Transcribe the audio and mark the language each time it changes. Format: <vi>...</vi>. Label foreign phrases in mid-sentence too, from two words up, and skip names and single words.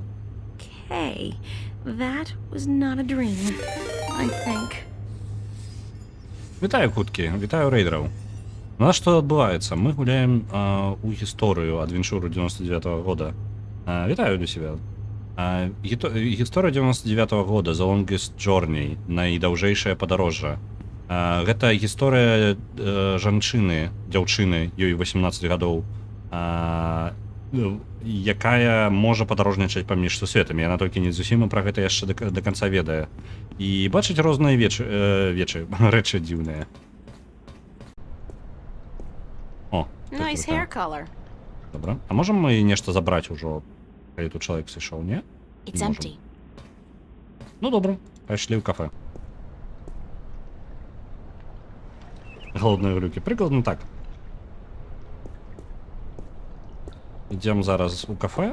<en>Okay, that was not a dream, I think.</en> <be>Вітаю, хуткі, вітаю рейдераў. У нас што адбываецца? Мы гуляем у гісторыю адвенчуру 99-го года. Вітаю для сябе. Гісторыя 99-го года,</be> <en>The Longest Journey,</en> <be>найдаўжэйшае падарожжа. Гэта гісторыя жанчыны, дзяўчыны, ёй 18 гадоў, якая можа падарожнічаць паміж сусветамі. Яна толькі не зусім пра гэта яшчэ да канца ведае. І бачыць розныя рэчы дзіўныя. О,</be> <en>Nice hair color.</en> <be>Добра. А можам мы нешта забраць ужо, калі тут чалавек сышоў, не?</be> <en>It's</en> <be>Не можам.</be> <en>empty.</en> <be>Ну, добра, пайшлі ў кафе. Голодныя глюкі. Прыкладна так. Ідзем зараз у кафе.</be>